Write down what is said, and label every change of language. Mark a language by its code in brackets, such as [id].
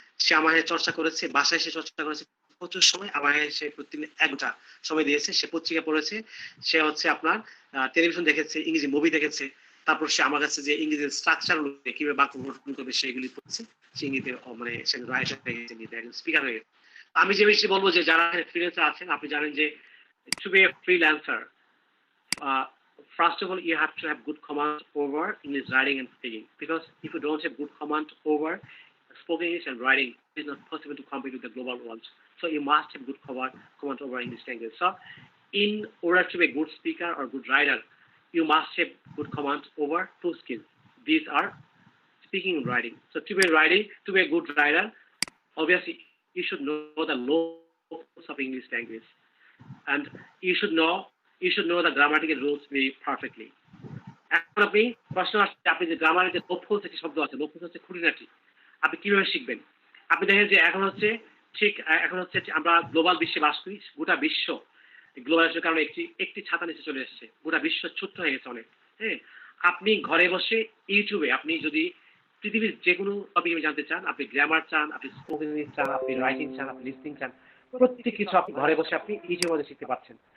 [bn] সে আমার চর্চা করেছে, বাসায় এসে চর্চা করেছে প্রচুর সময়। আমার সে প্রতিদিন 1 ঘন্টা সময় দিয়েছে। সে পত্রিকা পড়েছে, সে হচ্ছে আপনার টেলিভিশন দেখেছে, ইংরেজি মুভি দেখেছে। তারপর সে আমার কাছে যে ইংরেজি স্ট্রাকচার কিভাবে বাক্য গঠন করবে সেগুলি পড়ছে। সে ইংরেজিতে মানে সে রাইটার হয়ে গেছে, ইংরেজিতে একজন স্পিকার হয়ে গেছে। আমি যে বিষয়ে বলবো, যে যারা ফ্রিল্যান্সার আছেন, আপনি জানেন যে [en] to be a freelancer, first of all, you have to have good command over English writing and speaking. Because if you don't have good command over spoken English and writing, it is not possible to compete with the global world. So you must have good command over English language. So in order to be a good speaker or good writer, you must have good command over 2 skills. These are speaking and writing. So to be a good writer, obviously you should know the laws of English language, and you should know the grammatical rules very perfectly. [bn] এখন আপনি প্রশ্ন আসছে, আপনি যে গ্রামারের যে লফজ একটি শব্দ আছে, লফজ হচ্ছে খুঁটিনাটি, আপনি কিভাবে শিখবেন? আপনি দেখেন যে এখন হচ্ছে আমরা গ্লোবাল বিশ্বে বাস করি। গোটা বিশ্ব গ্লোবালাইজেশনের কারণে একটি ছাতা নিচে চলে এসেছে। গোটা বিশ্ব ছোট্ট হয়ে গেছে অনেক। হ্যাঁ, আপনি ঘরে বসে ইউটিউবে, আপনি যদি পৃথিবীর যে কোনো টপিক জানতে চান, আপনি গ্রামার চান, আপনি স্পোকেন ইংলিশ চান, আপনি রাইটিং চান, আপনি লিসনিং চান, প্রত্যেক কিছু আপনি ঘরে বসে আপনি ইউটিউবের মধ্যে শিখতে পারছেন।